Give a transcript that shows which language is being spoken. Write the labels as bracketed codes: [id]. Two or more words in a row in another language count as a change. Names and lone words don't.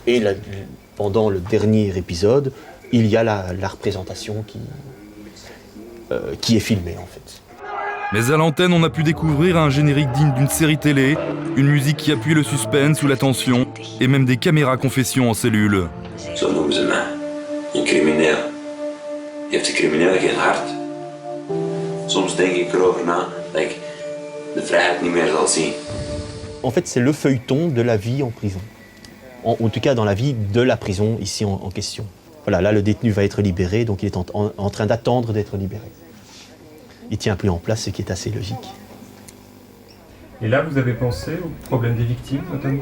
[fr] Et pendant le dernier épisode, il y a la représentation qui est filmée en fait. Mais à l'antenne, on a pu découvrir un générique digne d'une série télé, une musique qui appuie le suspense ou la tension, et même des caméras confession en cellule. [nl] Zo noemen ze mij. Een crimineel. Je hebt een crimineel geen hart. Soms denk ik erover na dat ik de vrijheid niet meer zal zien. [fr] En fait, c'est le feuilleton de la vie en prison. En tout cas, dans la vie de la prison ici en question. Voilà, là, le détenu va être libéré, donc il est en train d'attendre d'être libéré. Il ne tient plus en place, ce qui est assez logique. Et là, vous avez pensé au problème des victimes, notamment ?